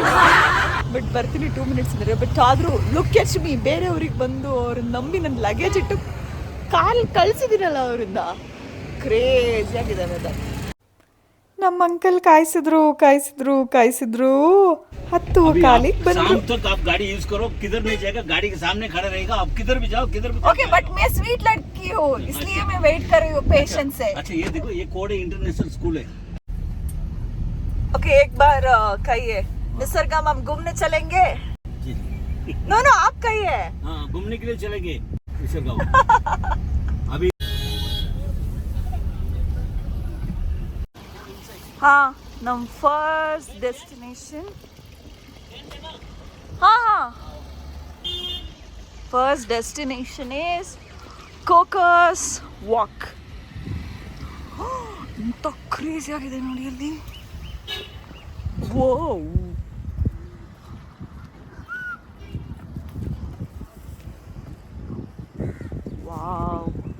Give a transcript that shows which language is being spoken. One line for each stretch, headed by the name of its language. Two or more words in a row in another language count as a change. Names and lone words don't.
Kannada: ಬಟ್ ಬರ್ತೀನಿ 2 minutes ಅಂದರೆ. ಬಟ್ ಆದರೂ
English: look at me,
Kannada: ಬೇರೆಯವ್ರಿಗೆ ಬಂದು ಅವ್ರನ್ನ ನಂಬಿ ನನ್ನ ಲಗೇಜ್ ಇಟ್ಟು ಕಳಿಸಿದ್ದೀನಲ್ಲ ಅವರಿಂದ. ಕ್ರೇಜಿ ಆಗಿದೆ ವೆದರ್. ನಮ್ಮ ಅಂಕಲ್ ಕಾಯಿಸಿದ್ರು 10 ಕಾಲಿಗೆ ಬಂದ್ರು.
Hindi: शाम तक आप गाड़ी यूज करो, किधर नहीं जाएगा, गाड़ी के सामने खड़ा रहेगा. आप किधर भी जाओ, किधर भी. ओके, बट मैं स्वीट लड़की हूँ, इसलिए मैं वेट कर रही हूँ पेशेंस से. अच्छा ये देखो, ये कोडे इंटरनेशनल स्कूल है. ओके, एक बार कहिए निसर्गम, हम घूमने चलेंगे. नो आप कहिए. हाँ, घूमने के लिए चलेंगे निसर्गम. अभी हाँ, नम
English: first destination. हाँ, first destination is ಕೋಕಸ್ ವಾಕ್.
Kannada: ಇಂಥ ಕ್ರೇಜಿ ಆಗಿದೆ ನೋಡಿ ಅಲ್ಲಿ. ವೋ ವಾವ್.